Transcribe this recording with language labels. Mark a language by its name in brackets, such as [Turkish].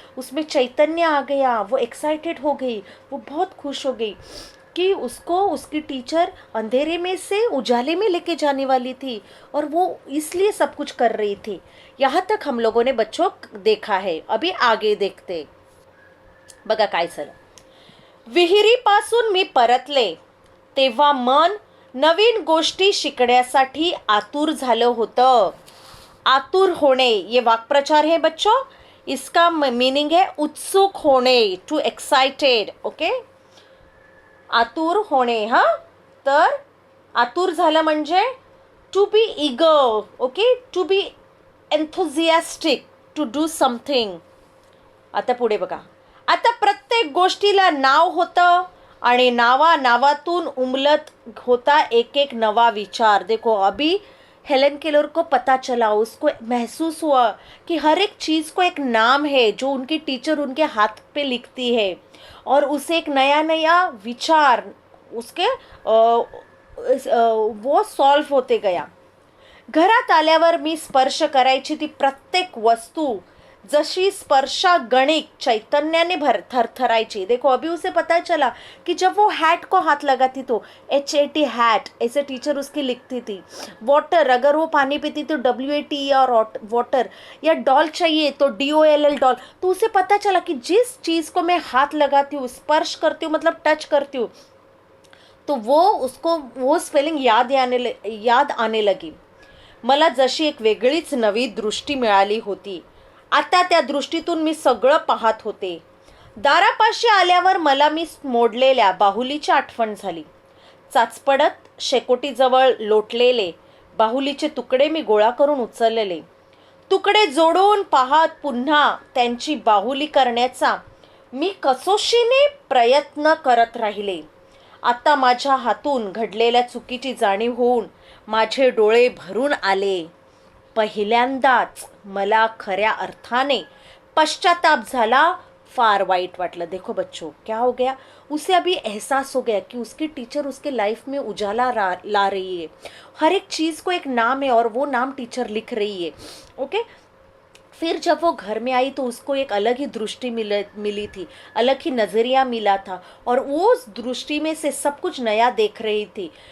[Hindi] उसमें चैतन्य आ गया. वो एक्साइटेड हो गई. वो बहुत खुश हो गई कि उसको उसकी टीचर अंधेरे में से उजाले में लेके जाने वाली थी और वो इसलिए सब कुछ कर रही थी. यहाँ तक हम लोगों ने बच्चों देखा है. अभी आगे देखते. [Marathi] बघा काय झालं. विहिरीपासून मी परतले तेव्हा मन नवीन गोष्टी शिकण्यासाठी आतुर झालं होतं. [Hindi] आतुर होणे ये वाक्प्रचार है बच्चों. इसका मीनिंग है उत्सुक होणे, [English] To excited. [Marathi] ओके, आतुर होणे. हां, तर आतुर झालं म्हणजे [English] To be eager. Okay, to be enthusiastic to do something. [Marathi] आता पुढे बघा. आता प्रत्येक गोष्टीला नाव होतं आणि नावातून उमलत होता एक एक नवा विचार. [Hindi] देखो, अभी हेलन केलर को पता चला, उसको महसूस हुआ कि हर एक चीज़ को एक नाम है जो उनकी टीचर उनके हाथ पे लिखती है और उसे एक नया नया विचार उसके वो सॉल्व होते गया. [Marathi] घरात आल्यावर मी स्पर्श करायची ती प्रत्येक वस्तू जशी स्पर्शा गणिक चैतन्य भर थरथराइची। [Hindi] देखो अभी उसे पता चला कि जब वो हैट को हाथ लगाती तो HAT हैट ऐसे टीचर उसकी लिखती थी। वाटर, अगर वो पानी पीती तो WATE और वाटर, या डॉल चाहिए तो DOLL डॉल। तो उसे पता चला कि जिस चीज़ को मैं हाथ लगाती हूँ, स्पर्श करती हूँ, मतलब टच करती हूँ, तो वो स्पेलिंग याद आने लगी। [Marathi] मला जशी एक वेगळीच नवी दृष्टी मिळाली होती। आता त्या दृष्टीतून मी सगळं पाहत होते। दारापाशी आल्यावर मला मी मोडलेल्या बाहुलीची आठवण झाली। चाचपडत शेकोटीजवळ लोटलेले बाहुलीचे तुकडे मी गोळा करून उचललेले। तुकडे जोडून पाहत पुन्हा त्यांची बाहुली करण्याचा मी कसोशीने प्रयत्न करत राहिले। आता माझ्या हातून घडलेल्या चुकीची जाणीव होऊन माझे डोळे भरून आले। पहिल्यांदाच मला खऱ्या अर्थाने पश्चाताप झाला, फार वाईट वाटलं। [Hindi] देखो बच्चों, क्या हो गया, उसे अभी एहसास हो गया कि उसकी टीचर उसके लाइफ में उजाला ला रही है। हर एक चीज़ को एक नाम है और वो नाम टीचर लिख रही है। ओके, फिर जब वो घर में आई तो उसको एक अलग ही दृष्टि मिली थी, अलग ही नज़रिया मिला था, और वो उस दृष्टि में से सब कुछ नया देख रही थी।